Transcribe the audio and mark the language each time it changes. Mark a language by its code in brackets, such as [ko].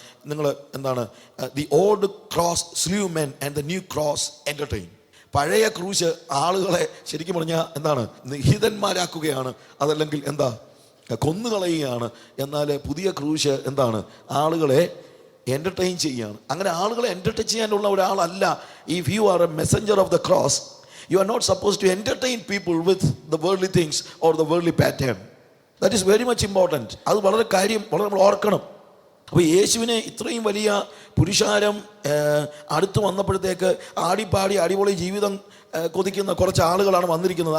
[ml] നിങ്ങൾ എന്താണ്, [en] The old cross sleeve men and the new cross entertain. [ml] പഴയ ക്രൂശ് ആളുകളെ ശരിക്കും പറഞ്ഞാൽ എന്താണ്, നിഹിതന്മാരാക്കുകയാണ്, അതല്ലെങ്കിൽ കൊന്നുകളയുകയാണ്. എന്നാൽ പുതിയ ക്രൂശ് എന്താണ്, ആളുകളെ എൻ്റർടൈൻ ചെയ്യുകയാണ്. അങ്ങനെ ആളുകളെ എൻ്റർടൈൻ ചെയ്യാനുള്ള ഒരാളല്ല. [en] If you are a messenger of the cross, you are not supposed to entertain people with the worldly things or the worldly pattern. That is very much important. [ml] അത് വളരെ നമ്മൾ ഓർക്കണം. അപ്പോൾ യേശുവിനെ ഇത്രയും വലിയ പുരുഷാരം അടുത്ത് വന്നപ്പോഴത്തേക്ക് ആടിപ്പാടി അടിപൊളി ജീവിതം കൊതിക്കുന്ന കുറച്ച് ആളുകളാണ് വന്നിരിക്കുന്നത്.